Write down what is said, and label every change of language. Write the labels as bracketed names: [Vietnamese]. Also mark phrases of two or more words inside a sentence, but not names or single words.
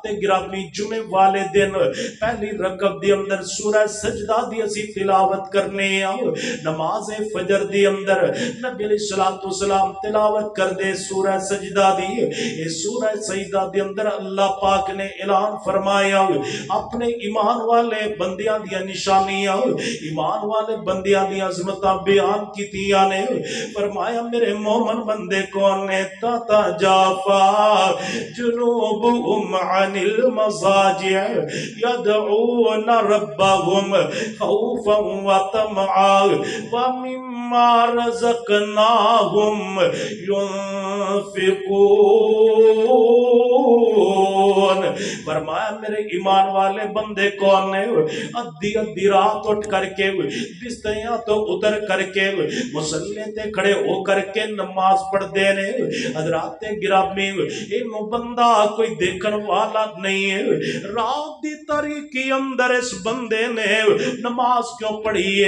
[Punjabi] گرامی جمعے والے دن پہلی رکعت دی اندر سورہ سجدہ دی اسی تلاوت کرنے آؤ، نماز فجر دی اندر نبی علیہ السلام تلاوت کر دے سورہ سجدہ دی، اس سورہ سجدہ دی اندر اللہ پاک نے اعلان فرمایا اپنے ایمان والے بندیاں دیا نشانیاں، ایمان والے بندیاں دیا عظمتاں بیان کیتیاں نے، فرمایا میرے مومن بندے کون نے؟ [Arabic] تتجافا جنوبهم عن المضاجع يدعون ربهم خوفا وطمعا ومما رزقناهم ينفقون۔ [Punjabi] فرمایا میرے ایمان والے بندے کون نے؟ ادھی ادھی رات اٹھ کر کے بستریاں تو اتر کر کے مصلی تے کھڑے ہو کر کے نماز پڑھ دینے۔ حضرات گرامی انہوں بندہ کوئی دیکھن والا نہیں ہے، رات دی تاریکی اندر اس بندے نے نماز کیوں پڑھی ہے؟